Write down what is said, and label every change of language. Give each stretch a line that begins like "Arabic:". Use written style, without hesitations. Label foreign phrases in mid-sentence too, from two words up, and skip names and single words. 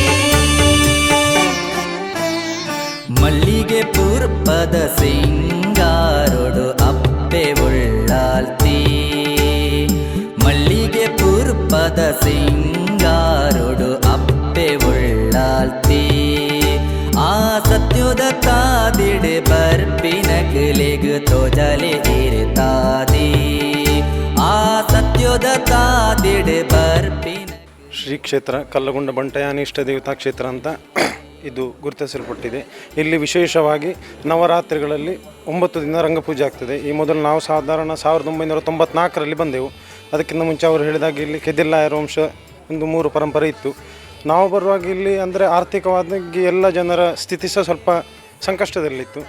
Tulu: ಮಲ್ಲಿಗೆ ಪೂರ್ಪದ ಸಿಂಗಾರೊಡು ಅಪ್ಪೆ ಉಳ್ಳಾಲ್ತಿ, ಮಲ್ಲಿಗೆ ಪೂರ್ಪದ ಸಿಂಗಾರೊಡು ಅಪ್ಪೆ ಉಳ್ಳಾಲ್ತಿ. ಆ ಸತ್ಯುದ ತಾದಿಡೆ ಬರ್ಪಿನ ಕಿಲೆಗು ತೋಜಲೆ ಇರ್ತಾದಿ, ಆ ಸತ್ಯುದ ತಾದಿಡೆ ಬರ್ಪಿನ.
Kannada: ಶ್ರೀ ಕ್ಷೇತ್ರ ಕಲ್ಲಗುಂಡ ಬಂಟಯಾನಿ ಇಷ್ಟ ದೇವತಾ ಕ್ಷೇತ್ರ ಅಂತ ಇದು ಗುರುತಿಸಲ್ಪಟ್ಟಿದೆ. ಇಲ್ಲಿ ವಿಶೇಷವಾಗಿ ನವರಾತ್ರಿಗಳಲ್ಲಿ 9 ದಿನ ರಂಗಪೂಜೆ ಆಗ್ತದೆ. ಈ ಮೊದಲು ನಾವು ಸಾಧಾರಣ 1994ರಲ್ಲಿ ಬಂದೆವು. ಅದಕ್ಕಿಂತ ಮುಂಚೆ ಅವರು ಹೇಳಿದಾಗ ಇಲ್ಲಿ ಕೆದಿಲ್ಲಾಯರ ವಂಶ ಒಂದು 3 ಪರಂಪರೆ ಇತ್ತು. ನಾವು ಬರುವಾಗ ಇಲ್ಲಿ ಅಂದರೆ ಆರ್ಥಿಕವಾಗಿ ಎಲ್ಲ ಜನರ ಸ್ಥಿತಿ ಸಹ ಸ್ವಲ್ಪ ಸಂಕಷ್ಟದಲ್ಲಿತ್ತು.